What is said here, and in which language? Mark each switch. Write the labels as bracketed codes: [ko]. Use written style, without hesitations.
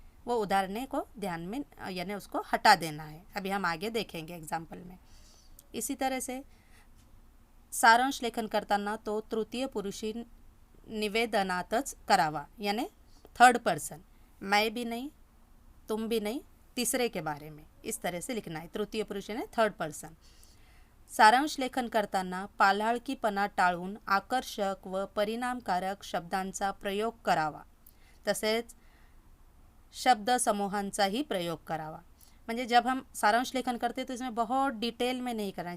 [hi] वो उदाहरणें को ध्यान में यानी उसको हटा देना है। अभी हम आगे देखेंगे एग्जाम्पल में। इसी तरह से [mr] सारांश लेखन करताना तो तृतीय पुरुषी निवेदनातच करावा, [hi] यानी 3rd पर्सन, मैं भी नहीं, तुम भी नहीं, तीसरे के बारे में, इस तरह से लिखना है। तृतीय पुरुष यानी 3rd पर्सन। [mr] सारांश लेखन करताना पालाळकीपणा टाळून आकर्षक व परिणामकारक शब्दांचा प्रयोग करावा, तसेच शब्द समूहांचाही प्रयोग करावा। [hi] म्हणजे जब हम सारांश लेखन करते तो इसमें बहुत डिटेल में नहीं करना है।